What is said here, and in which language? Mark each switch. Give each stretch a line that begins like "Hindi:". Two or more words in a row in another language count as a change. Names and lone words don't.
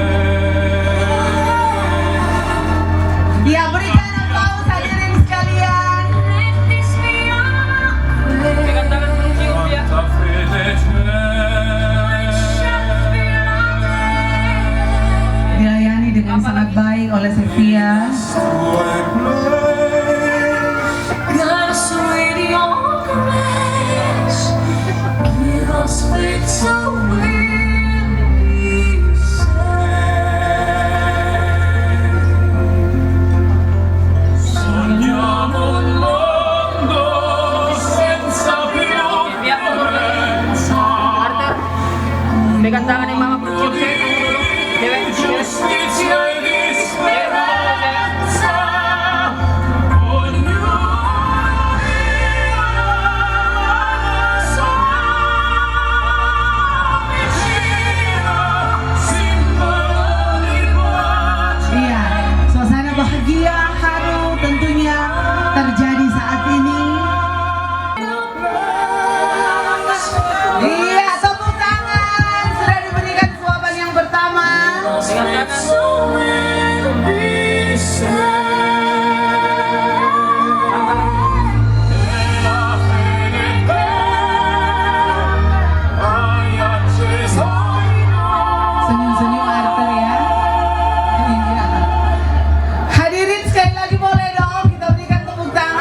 Indonesian: Ya, berikan aplaus hadirin sekalian. Dengan tangan mencium ya. Dilayani dengan sangat baik oleh Sevia.
English: God, sweet your grace, give us faith so we'll be saved.
Italian: Sogniamo un mondo senza violenza.
Indonesian: Pegang tangan yang mama mencium saya.
Italian: Giustizia e di speranza, ognuno vicino, simbolo di pace.
Indonesian: Iya, suasana bahagia, haru tentunya terjadi saat ini. Iya, tepuk tangan. Sudah diberikan suapan yang pertama.
English: So we'll be saved.
Indonesian: Senyum-senyum Arthur ya. Iya. Hadirin sekali lagi boleh dong kita berikan tepuk tangan.